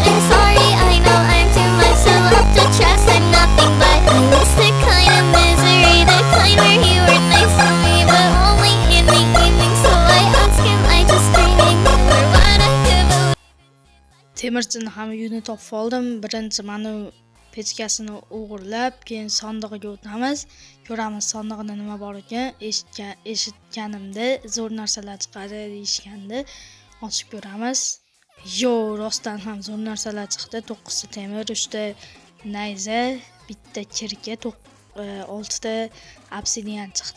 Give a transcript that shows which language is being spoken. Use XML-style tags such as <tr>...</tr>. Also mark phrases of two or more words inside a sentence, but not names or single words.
<en>I'm sorry, I know I'm too much to love to trust. I'm nothing but I miss the kind of misery, the kind where you were nice to me, but only in the evening. So I ask him, I just dreaming or what I could.</en> <uz>Temirchini ham uyini topib oldim. Birinchi mana pechkasini o'g'irlab, keyin sandig'iga o'tamiz. Ko'ramiz sandig'ida nima bor ekan. Eshitganimda zo'r narsalar chiqadi deyishgandi. Ochib ko'ramiz. Yo, rostdan ham zo'r narsalar chiqdi. 9 ta temir, 3 ta nayza, bitta kirka, 6 ta obsidian chiqdi.</uz>